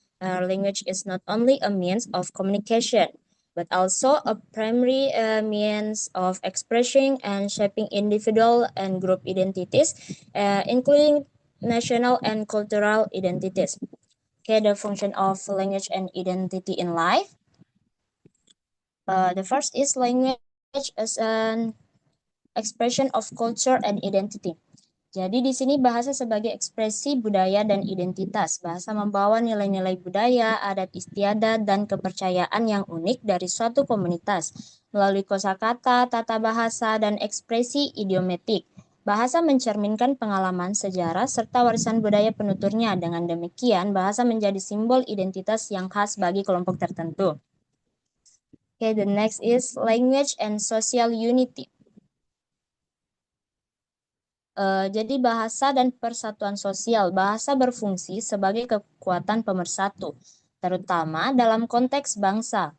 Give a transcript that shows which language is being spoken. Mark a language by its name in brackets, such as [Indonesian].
[English] Language is not only a means of communication, but also a primary means of expressing and shaping individual and group identities, including national and cultural identities. Okay, the function of language and identity in life. The first is language as an expression of culture and identity. [Indonesian] Jadi di sini bahasa sebagai ekspresi budaya dan identitas. Bahasa membawa nilai-nilai budaya, adat istiadat, dan kepercayaan yang unik dari suatu komunitas. Melalui kosakata, tata bahasa, dan ekspresi idiomatik. Bahasa mencerminkan pengalaman, sejarah, serta warisan budaya penuturnya. Dengan demikian, bahasa menjadi simbol identitas yang khas bagi kelompok tertentu. [English] Okay, the next is language and social unity. [Indonesian] Jadi bahasa dan persatuan sosial. Bahasa berfungsi sebagai kekuatan pemersatu, terutama dalam konteks bangsa.